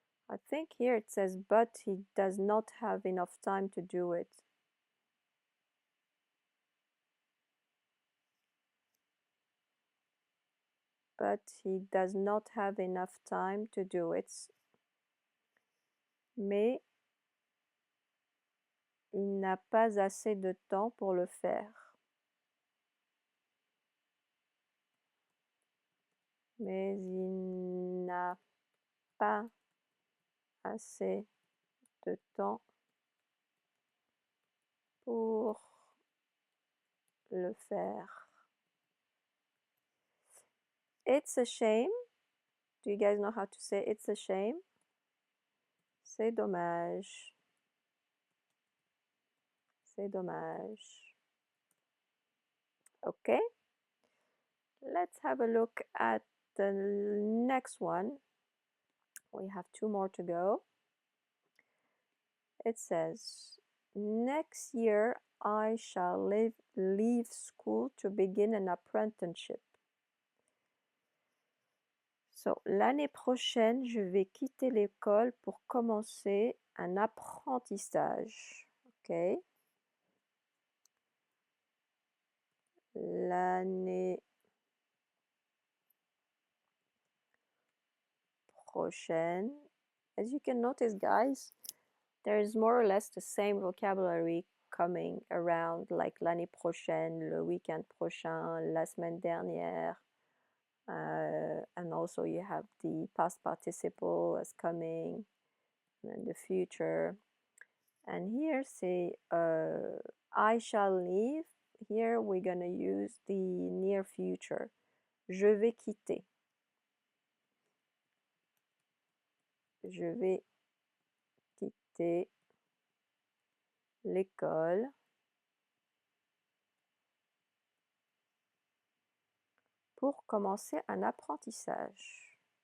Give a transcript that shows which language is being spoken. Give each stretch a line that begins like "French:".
English: I think here it says, but he does not have enough time to do it. But he does not have enough time to do it. Mais il n'a pas assez de temps pour le faire. Mais il n'a pas assez de temps pour le faire. It's a shame. Do you guys know how to say it's a shame?
French: C'est dommage. C'est dommage. Okay.
English: Let's have a look at the next one. We have 2 more to go. It says, next year I shall leave school to begin an apprenticeship.
French: So, l'année prochaine, je vais quitter l'école pour commencer un apprentissage.
English: Okay.
French: L'année prochaine.
English: As you can notice, guys, there is more or less the same vocabulary coming around, like
French: l'année prochaine, le week-end prochain, la semaine dernière.
English: And also you have the past participle as coming, and the future. And here say, I shall leave. Here we're gonna use the near future.
French: Je vais quitter. Je vais quitter l'école pour commencer un apprentissage.